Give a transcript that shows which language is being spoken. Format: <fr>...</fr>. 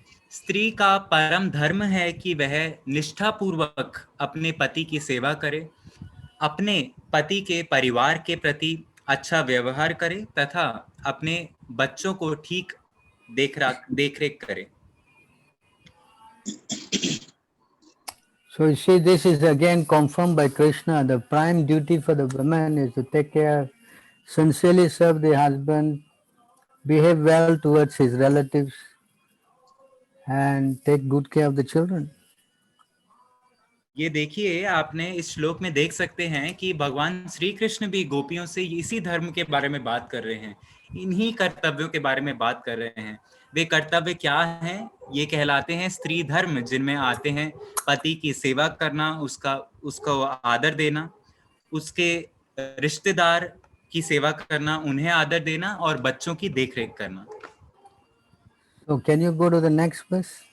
<hi>स्त्री का परम धर्म है कि वह निष्ठापूर्वक अपने पति की सेवा करे, अपने पति के परिवार के प्रति अच्छा व्यवहार करे तथा अपने बच्चों को ठीक देखरेख करे।</hi> <en>So you see, this is again confirmed by Krishna. The prime duty for the woman is to take care, sincerely serve the husband, behave well towards his relatives, and take good care of the children.</en> <hi>ये देखिए, आपने इस श्लोक में देख सकते हैं कि भगवान श्री कृष्ण भी गोपियों से इसी धर्म के बारे में बात कर रहे हैं, इन्हीं कर्तव्यों के बारे में बात कर रहे हैं। वे कर्तव्य क्या हैं? ये कहलाते हैं स्त्री धर्म, जिनमें आते हैं पति की सेवा करना, उसको आदर देना, उसके रिश्तेदार की सेवा करना, उन्हें आदर देना और बच्चों की देखरेख करना।</hi> <en>So can you go to the next verse?</en>